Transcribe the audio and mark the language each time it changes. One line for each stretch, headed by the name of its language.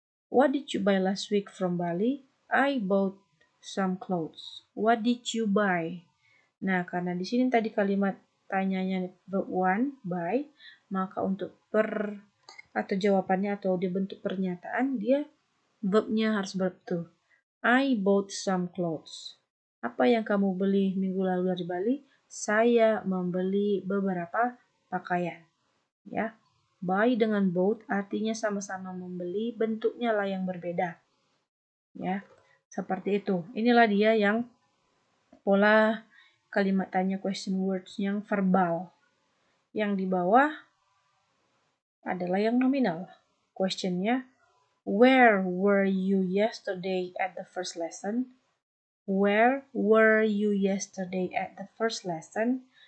English: What did you buy last week from Bali? I bought some clothes. What did you buy?
Indonesian: Nah, karena di sini tadi kalimat tanyanya verb one, buy, maka untuk atau jawabannya atau dia bentuk pernyataan, dia verbnya harus verb two.
English: I bought some clothes.
Indonesian: Apa yang kamu beli minggu lalu dari Bali? Saya membeli beberapa pakaian. Ya, buy dengan bought artinya sama-sama membeli, bentuknya lah yang berbeda. Ya, seperti itu. Inilah dia yang pola kalimat tanya question words yang verbal. Yang di bawah adalah yang nominal.
English: Questionnya, where were you yesterday at the first lesson? Where were you yesterday at the first lesson?